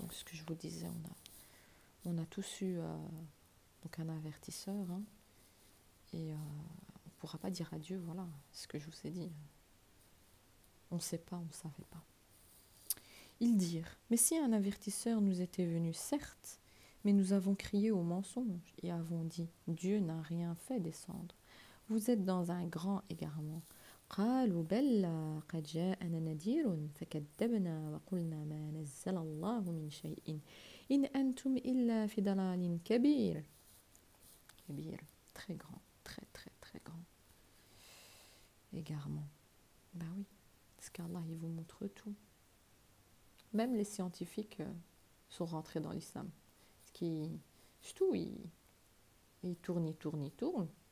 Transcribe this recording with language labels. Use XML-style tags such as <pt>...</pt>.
<fr>Donc ce que je vous disais, on a tous eu donc un avertisseur, hein, et on ne pourra pas dire à Dieu, voilà, ce que je vous ai dit. On ne sait pas, on ne savait pas. Ils dirent « Mais si un avertisseur nous était venu, certes, Mais nous avons crié au mensonge et avons dit, Dieu n'a rien fait descendre. Vous êtes dans un grand égarement.</fr> <ar>قالوا بلى قد جاءنا نذير فكذبنا وقلنا ما نزل الله من شيء إن أنتم إلا في ضلال كبير.</ar> <fr>كبير, très grand, très très très grand. Égarement. Ben oui, parce qu'Allah il vous montre tout. Même les scientifiques sont rentrés dans l'islam. Parce qu'ils, surtout, ils tournent, ils tournent, ils tournent.</fr>